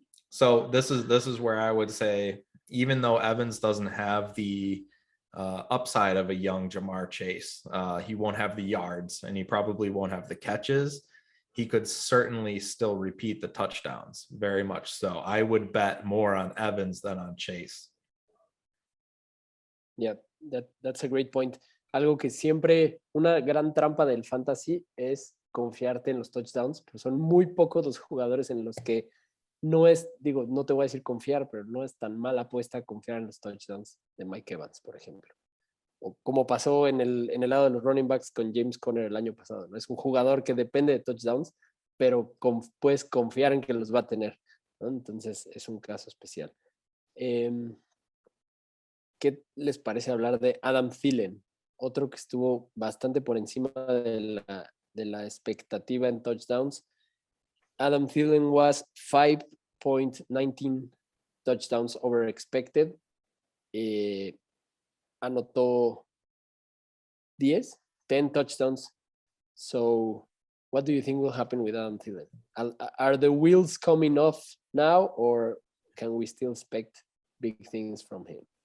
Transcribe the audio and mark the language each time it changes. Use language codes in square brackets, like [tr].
[en] So this is where I would say, even though Evans doesn't have the upside of a young Jamar Chase, he won't have the yards and he probably won't have the catches. He could certainly still repeat the touchdowns, very much so. I would bet more on Evans than on Chase. Yeah, that's a great point. [es] Algo que siempre, una gran trampa del fantasy es confiarte en los touchdowns, pero son muy pocos los jugadores en los que no te voy a decir confiar, pero no es tan mala apuesta confiar en los touchdowns de Mike Evans, por ejemplo. O como pasó en el lado de los running backs con James Conner el año pasado, ¿no? Es un jugador que depende de touchdowns, pero puedes confiar en que los va a tener, ¿no? Entonces es un caso especial. ¿Qué les parece hablar de Adam Thielen? Otro que estuvo bastante por encima de la expectativa en touchdowns. [en] Adam Thielen was 5.19 touchdowns over expected. [es] Anotó 10 touchdowns. [en] So what do you think will happen with Adam Thielen? Are the wheels coming off now, or can we still expect big things from him?